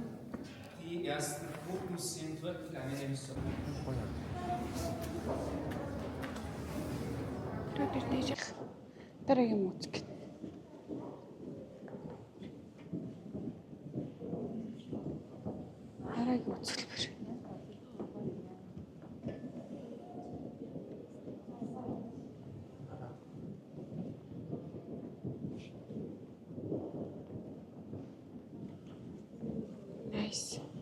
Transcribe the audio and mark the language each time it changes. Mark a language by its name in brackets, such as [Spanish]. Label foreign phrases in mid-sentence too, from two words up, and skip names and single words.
[German] Die ersten Gruppen sind durchgegangen im Sommer. [Mongolian] Дараагийн музик. Дараагийн үзэлбэр. Nice.